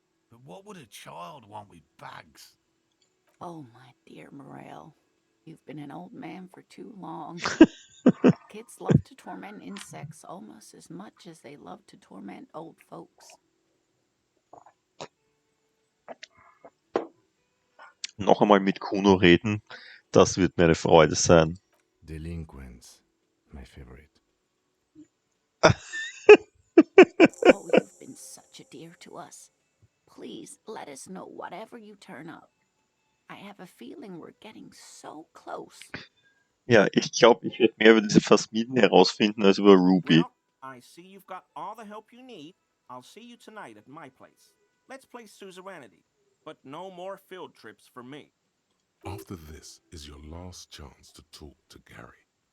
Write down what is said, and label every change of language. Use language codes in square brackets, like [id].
[en] But what would a child want with bugs? Oh, my dear Morel. You've been an old man for too long. Kids love to torment insects almost as much as they love to torment old folks. [de] Noch einmal mit Kuno reden, das wird mir eine Freude sein. [en] delinquents, my favorite. Oh, you've been such a dear to us. Please let us know whatever you turn up. I have a feeling we're getting so close. [de] Ja, ich glaube, ich werde mehr über diese Phasmiden herausfinden als über Ruby. [en] Well, I see you've got all the help you need. I'll see you tonight at my place. Let's play suzerainty, but no more field trips for me. After this is your last chance to talk to Gary.